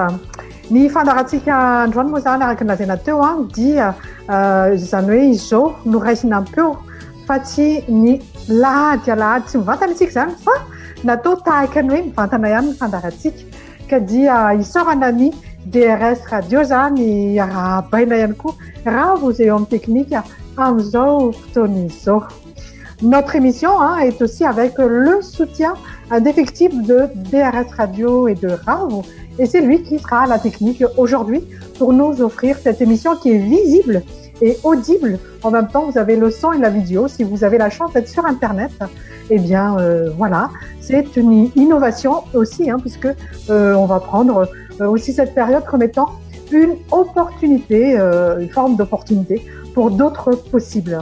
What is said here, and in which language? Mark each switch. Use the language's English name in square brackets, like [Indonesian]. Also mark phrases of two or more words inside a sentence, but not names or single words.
[Malagasy] Ny fandarantsika androany moa zany araka ny lazaina teo dia izany hoe izao no raisina ampeo fa tsy ny lahady alahady tsy mivantana isika zany fa natao tahaka ny hoe mivantana ihany ny fandarantsika ka dia isaorana ny DRS radio zany raha baina ihany koa raha vous eo amin'ny technique amin'izao fotoan'izao. [French] Notre émission est aussi avec le soutien d'effectifs de DRS Radio et de RAV. Et c'est lui qui sera à la technique aujourd'hui pour nous offrir cette émission qui est visible et audible. En même temps, vous avez le son et la vidéo. Si vous avez la chance d'être sur Internet, eh bien, voilà, c'est une innovation aussi, puisque on va prendre aussi cette période comme étant une opportunité, une forme d'opportunité pour d'autres possibles.